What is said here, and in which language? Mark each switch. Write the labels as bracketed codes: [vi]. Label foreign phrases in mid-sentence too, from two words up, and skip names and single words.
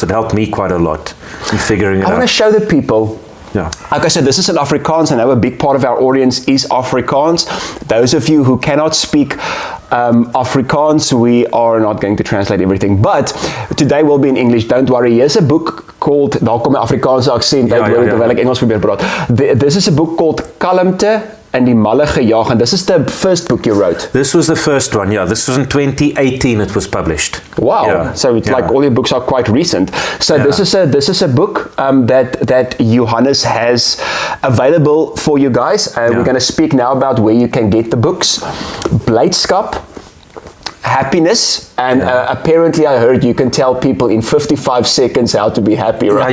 [en] It helped me quite a lot in figuring it out. I want to show the people. Like I said, this is in Afrikaans. I know a big part of our audience is Afrikaans. Those of you who cannot speak Afrikaans, we are not going to translate everything, but today will be in English. Don't worry. Here's a book called, [af] daar kom 'n Afrikaanse aksent uit, terwyl ek Engels probeer praat. [en] This is a book called Kalmte and die malle gejaag, and this is the first book you wrote. This was the first one, This was in 2018 it was published. Wow. So it's like all your books are quite recent. So this is a book that Johannes has available for you guys. We're going to speak now about where you can get the books. Blydskap, happiness, and apparently I heard you can tell people in 55 seconds how to be happy, right?